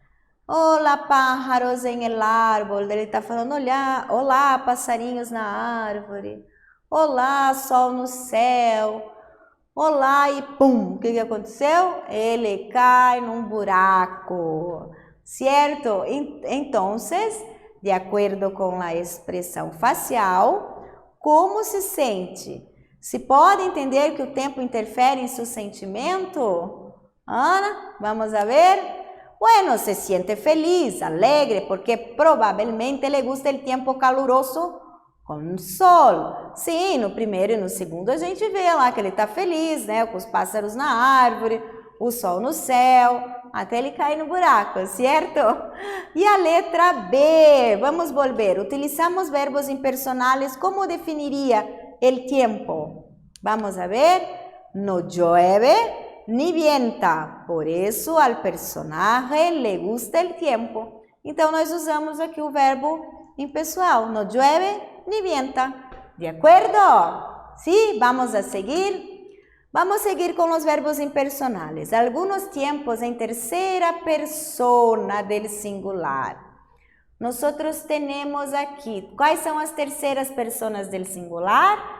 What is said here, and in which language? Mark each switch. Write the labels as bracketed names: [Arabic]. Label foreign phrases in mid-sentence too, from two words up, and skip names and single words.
[Portuguese] Olá, [Spanish] pájaros em el árbol. [Portuguese] Ele está falando, olá, passarinhos na árvore. Olá, sol no céu. Olá e pum, o que aconteceu? Ele cai num buraco, certo? Então, de acordo com a expressão facial, como se sente? Se pode entender que o tempo interfere em seu sentimento? [Spanish] Ana, vamos a ver. Bueno, se siente feliz, alegre, porque provavelmente le gusta el tiempo caluroso com sol. [Portuguese] Sim, no primeiro e no segundo a gente vê lá que ele está feliz, né? Com os pássaros na árvore, o sol no céu, até ele cair no buraco, certo? E a letra B, [Spanish] vamos volver. Utilizamos verbos impersonales, como definiria el tiempo? Vamos a ver. No llueve ni vienta, [Portuguese] por isso [Spanish] al personaje le gusta el tiempo. [Portuguese] Então, nós usamos aqui o verbo impessoal. [Spanish] No llueve ni vienta. ¿De acuerdo? ¿Sí? Vamos a seguir. Vamos a seguir con los verbos impersonales. Algunos tiempos en tercera persona del singular. Nosotros tenemos aquí, ¿cuáles son las terceras personas del singular?